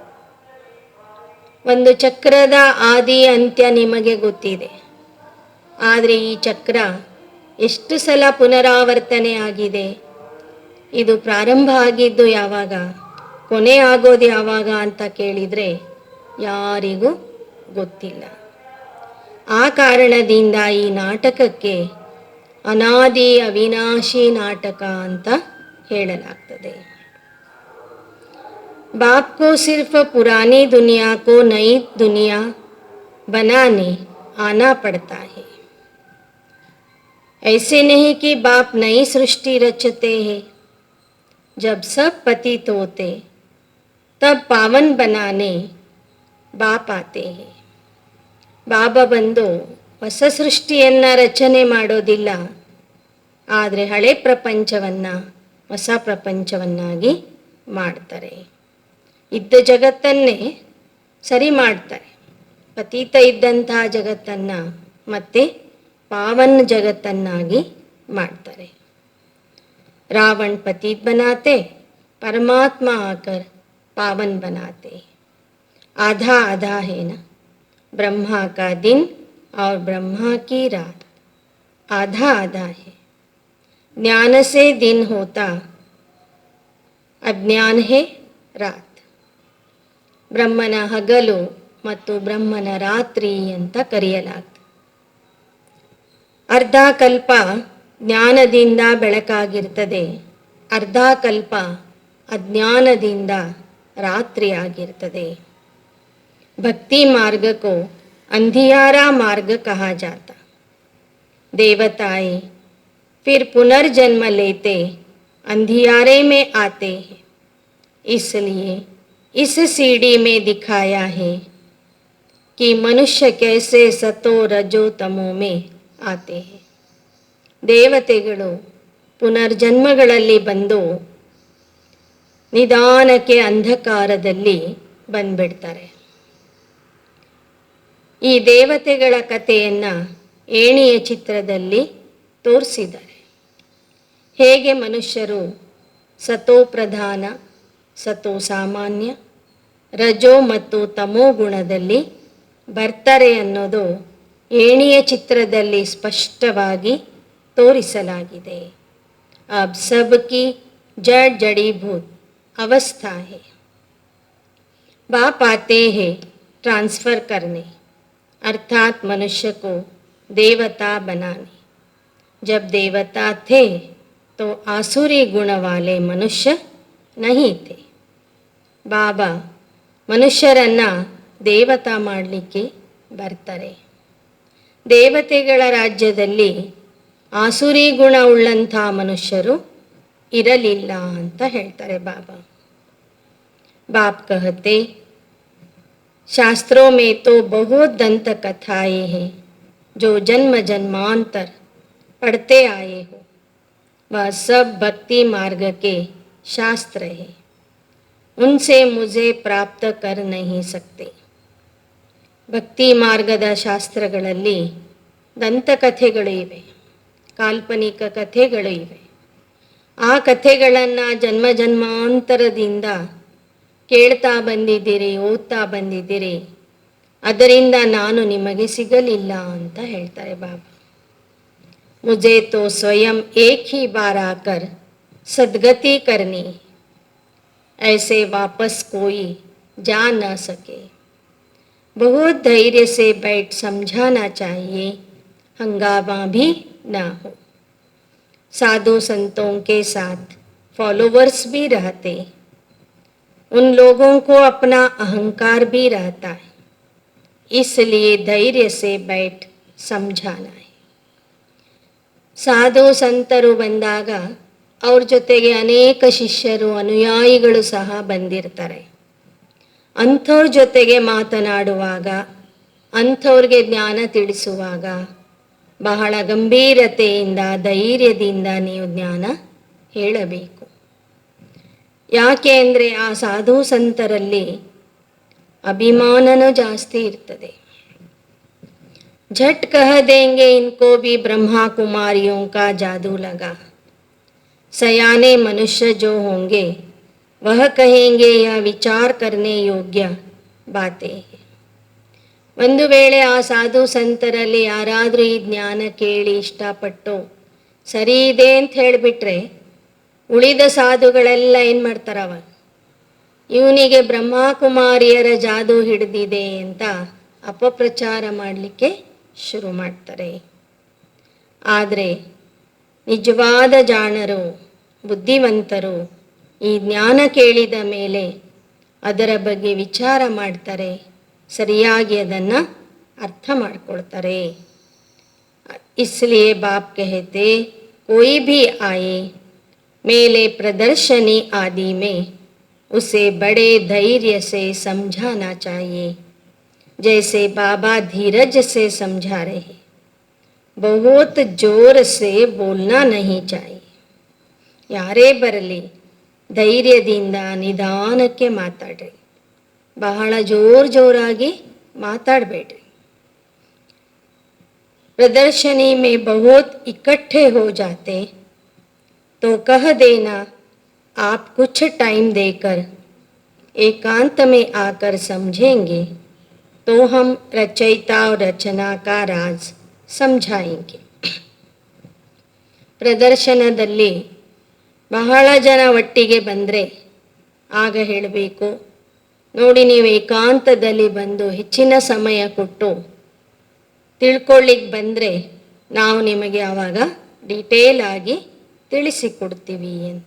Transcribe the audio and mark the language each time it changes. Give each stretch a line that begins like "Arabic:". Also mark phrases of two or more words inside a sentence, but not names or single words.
Kannada: ಒಂದು ಚಕ್ರದ ಆದಿ ಅಂತ್ಯ ನಿಮಗೆ ಗೊತ್ತಿದೆ, ಆದರೆ ಈ ಚಕ್ರ ಎಷ್ಟು ಸಲ ಪುನರಾವರ್ತನೆ ಆಗಿದೆ, ಇದು ಪ್ರಾರಂಭ ಆಗಿದ್ದು ಯಾವಾಗ, ಕೊನೆ ಆಗೋದು ಯಾವಾಗ ಅಂತ ಕೇಳಿದರೆ ಯಾರಿಗೂ ಗೊತ್ತಿಲ್ಲ. ಆ ಕಾರಣದಿಂದ ಈ ನಾಟಕಕ್ಕೆ ಅನಾದಿ ಅವಿನಾಶಿ ನಾಟಕ ಅಂತ ಹೇಳಲಾಗ್ತದೆ.
Hindi: बाप को सिर्फ पुरानी दुनिया को नई दुनिया बनाने आना पड़ता है. ऐसे नहीं कि बाप नई सृष्टि रचते हैं. जब सब पतित होते तब पावन बनाने बाप आते हैं.
Kannada: ಬಾಬಾ ಬಂದು ಹೊಸ ಸೃಷ್ಟಿಯನ್ನು ರಚನೆ ಮಾಡೋದಿಲ್ಲ, ಆದರೆ ಹಳೆ ಪ್ರಪಂಚವನ್ನು ಹೊಸ ಪ್ರಪಂಚವನ್ನಾಗಿ ಮಾಡ್ತಾರೆ. ಇದ್ದ ಜಗತ್ತನ್ನೇ ಸರಿ ಮಾಡ್ತಾರೆ. ಪತೀತ ಇದ್ದಂತಹ ಜಗತ್ತನ್ನು ಮತ್ತೆ ಪಾವನ ಜಗತ್ತನ್ನಾಗಿ ಮಾಡ್ತಾರೆ.
Hindi: रावण पतित बनाते, परमात्मा आकर पावन बनाते. आधा आधा है ना, ब्रह्मा का दिन और ब्रह्मा की रात आधा आधा है. ज्ञान से दिन होता, अज्ञान है रात.
Kannada: ಬ್ರಹ್ಮನ ಹಗಲು ಮತ್ತು ಬ್ರಹ್ಮನ ರಾತ್ರಿ ಅಂತ ಕರೆಯಲಾಗ್ತದೆ. ಅರ್ಧ ಕಲ್ಪ ಜ್ಞಾನದಿಂದ ಬೆಳಕಾಗಿರ್ತದೆ, ಅರ್ಧ ಕಲ್ಪ ಅಜ್ಞಾನದಿಂದ ರಾತ್ರಿ ಆಗಿರ್ತದೆ.
Hindi: भक्ति मार्ग को अंधियारा मार्ग कहा जाता. देवताएं फिर पुनर्जन्म लेते अंधियारे में आते हैं. इसलिए इस सीढ़ी में दिखाया है कि मनुष्य कैसे सतो रजो तमो में आते हैं.
Kannada: ದೇವತೆಗಳು ಪುನರ್ಜನ್ಮಗಳಲ್ಲಿ ಬಂದು ನಿಧಾನಕ್ಕೆ ಅಂಧಕಾರದಲ್ಲಿ ಬಂದ್ಬಿಡ್ತಾರೆ. ಈ ದೇವತೆಗಳ ಕಥೆಯನ್ನು ಏಣಿಯ ಚಿತ್ರದಲ್ಲಿ ತೋರಿಸಿದ್ದಾರೆ. ಹೇಗೆ ಮನುಷ್ಯರು ಸತೋ ಪ್ರಧಾನ, ಸತೋ ಸಾಮಾನ್ಯ, ರಜೋ ಮತ್ತು ತಮೋ ಗುಣದಲ್ಲಿ ಬರ್ತಾರೆ ಅನ್ನೋದು ಏಣಿಯ ಚಿತ್ರದಲ್ಲಿ ಸ್ಪಷ್ಟವಾಗಿ ತೋರಿಸಲಾಗಿದೆ.
Hindi: अब सबकी जड़ जड़ीभूत अवस्था है. बाप आते हैं ट्रांसफ़र करने, अर्थात मनुष्य को देवता बनाने. जब देवता थे तो आसुरी गुण वाले मनुष्य नहीं थे.
Kannada: ಬಾಬಾ ಮನುಷ್ಯರನ್ನು ದೇವತಾ ಮಾಡಲಿಕ್ಕೆ ಬರ್ತಾರೆ. ದೇವತೆಗಳ ರಾಜ್ಯದಲ್ಲಿ ಆಸುರಿ ಗುಣ ಉಳ್ಳಂಥ ಮನುಷ್ಯರು ಇರಲಿಲ್ಲ ಅಂತ ಹೇಳ್ತಾರೆ ಬಾಬಾ.
Hindi: बाप कहते, शास्त्रों में तो बहुत दंत कथाएं हैं जो जन्म जन्मांतर पढ़ते आए हो. वह सब भक्ति मार्ग के शास्त्र है. उनसे मुझे प्राप्त कर नहीं सकते.
Kannada: ಭಕ್ತಿ ಮಾರ್ಗದ ಶಾಸ್ತ್ರಗಳಲ್ಲಿ ದಂತಕಥೆಗಳು ಇವೆ, ಕಾಲ್ಪನಿಕ ಕಥೆಗಳು ಇವೆ. ಆ ಕಥೆಗಳನ್ನು ಜನ್ಮ ಜನ್ಮಾಂತರದಿಂದ ಕೇಳ್ತಾ ಬಂದಿದ್ದೀರಿ, ಓದ್ತಾ ಬಂದಿದ್ದೀರಿ, ಅದರಿಂದ ನಾನು ನಿಮಗೆ ಸಿಗಲಿಲ್ಲ ಅಂತ ಹೇಳ್ತಾರೆ ಬಾಬಾ.
Hindi: ಮುझे तो स्वयं एक ही बार आकर सद्गति करनी, ऐसे वापस कोई जा न सके. बहुत धैर्य से बैठ समझाना चाहिए, हंगामा भी ना हो. साधु संतों के साथ फॉलोवर्स भी रहते, उन लोगों को अपना अहंकार भी रहता है, इसलिए धैर्य से बैठ समझाना है.
Kannada: ಸಾಧು ಸಂತರು ಬಂದಾಗ ಅವ್ರ ಜೊತೆಗೆ ಅನೇಕ ಶಿಷ್ಯರು ಅನುಯಾಯಿಗಳು ಸಹ ಬಂದಿರ್ತಾರೆ. ಅಂಥವ್ರ ಜೊತೆಗೆ ಮಾತನಾಡುವಾಗ, ಅಂಥವ್ರಿಗೆ ಜ್ಞಾನ ತಿಳಿಸುವಾಗ ಬಹಳ ಗಂಭೀರತೆಯಿಂದ, ಧೈರ್ಯದಿಂದ ನೀವು ಜ್ಞಾನ ಹೇಳಬೇಕು. ಯಾಕೆ ಅಂದರೆ ಆ ಸಾಧು ಸಂತರಲ್ಲಿ ಅಭಿಮಾನನೂ ಜಾಸ್ತಿ ಇರ್ತದೆ.
Hindi: झट कह देंगे इनको भी ब्रह्मा कुमारियों का जादू लगा. सयाने मनुष्य जो होंगे वह कहेंगे यह विचार करने योग्य बातें हैं.
Kannada: ಒಂದು ವೇಳೆ ಆ ಸಾಧು ಸಂತರಲ್ಲಿ ಯಾರಾದರೂ ಈ ಜ್ಞಾನ ಕೇಳಿ ಇಷ್ಟಪಟ್ಟು ಸರಿ ಇದೆ ಅಂತ ಹೇಳಿಬಿಟ್ರೆ, ಉಳಿದ ಸಾಧುಗಳೆಲ್ಲ ಏನು ಮಾಡ್ತಾರವ, ಇವನಿಗೆ ಬ್ರಹ್ಮಕುಮಾರಿಯರ ಜಾದೂ ಹಿಡಿದಿದೆ ಅಂತ ಅಪಪ್ರಚಾರ ಮಾಡಲಿಕ್ಕೆ ಶುರು ಮಾಡ್ತಾರೆ. ಆದರೆ ನಿಜವಾದ ಜಾಣರು, ಬುದ್ಧಿವಂತರು ಈ ಜ್ಞಾನ ಕೇಳಿದ ಮೇಲೆ ಅದರ ಬಗ್ಗೆ ವಿಚಾರ ಮಾಡ್ತಾರೆ, ಸರಿಯಾಗಿ ಅದನ್ನು ಅರ್ಥ ಮಾಡ್ಕೊಳ್ತಾರೆ.
Hindi: इसलिए बाप कहते, कोई भी आए मेले प्रदर्शनी आदि में उसे बड़े धैर्य से समझाना चाहिए, जैसे बाबा धीरज से समझा रहे. बहुत जोर से बोलना नहीं चाहिए.
Kannada: ಯಾರೇ ಬರಲಿ ಧೈರ್ಯದಿಂದ ನಿಧಾನಕ್ಕೆ ಮಾತಾಡ್ರಿ, ಬಹಳ ಜೋರಾಗಿ ಮಾತಾಡಬೇಡ್ರಿ.
Hindi: प्रदर्शनी में बहुत इकट्ठे हो जाते तो कह देना, आप कुछ टाइम देकर एकांत में आकर समझेंगे तो हम रचयिता और रचना का राज समझाएंगे.
Kannada: ಪ್ರದರ್ಶನದಲ್ಲಿ ಬಹಳ ಜನ ಒಟ್ಟಿಗೆ ಬಂದರೆ ಆಗ ಹೇಳಬೇಕು, ನೋಡಿ ನೀವು ಏಕಾಂತದಲ್ಲಿ ಬಂದು ಹೆಚ್ಚಿನ ಸಮಯ ಕೊಟ್ಟು ತಿಳ್ಕೊಳ್ಳಿಕ್ಕೆ ಬಂದರೆ ನಾವು ನಿಮಗೆ ಆವಾಗ ಡೀಟೇಲ್ ಆಗಿ ತಿಳಿಸಿಕೊಡ್ತೀವಿ ಅಂತ.